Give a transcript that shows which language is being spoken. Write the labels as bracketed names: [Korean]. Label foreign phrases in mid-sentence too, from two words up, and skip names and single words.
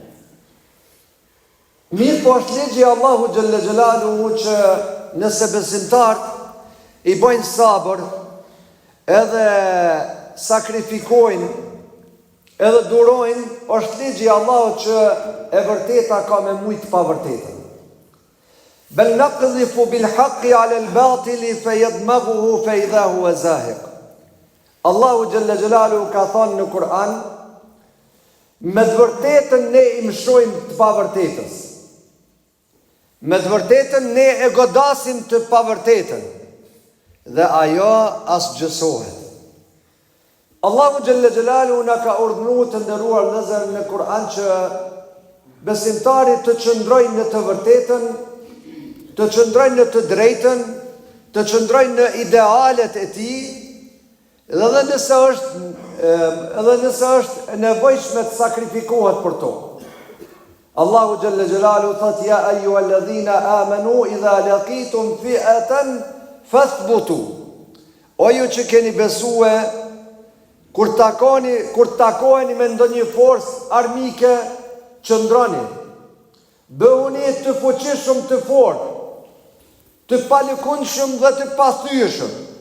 [Albanian] Mirë po është ligji Allahu [Arabic] جل جلاله [Albanian] që nëse besimtarët i bojnë sabër, edhe sakrifikojnë, edhe durojnë, është ligji Allahut që e vërteta ka me mujt pa vërtetën. [Arabic] بل نقذف بالحق على الباطل فيدمغه فإذا هو زاهق. [Albanian] Allahu [Arabic] جل جلاله [Albanian] ka thënë në Kur'an, me të vërtetën ne i mshojmë të pavërtetës. Me të vërtetën ne e godasim të pavërtetën dhe ajo as gjësohet. Allahu [Arabic] جل جلاله [Albanian] na ka urdhëruar të nderuar vëllezër në Kur'an që besimtarit të qëndrojnë në të vërtetën, të qëndrojnë në të drejtën, të qëndrojnë në idealet e tij, dhe edhe nëse është nevojshme të sakrifikohet për to. Allahu [Arabic] جل جلاله [Albanian] thot: [Arabic] يا أيها الذين آمنوا إذا لقيتم فئة فاثبتوا. [Albanian] O ju që keni besue, kur takoheni me ndonjë forcë armike, qëndroni. Bëhuni të fuqishëm, të fortë, të palëkundshëm dhe të pathyeshëm.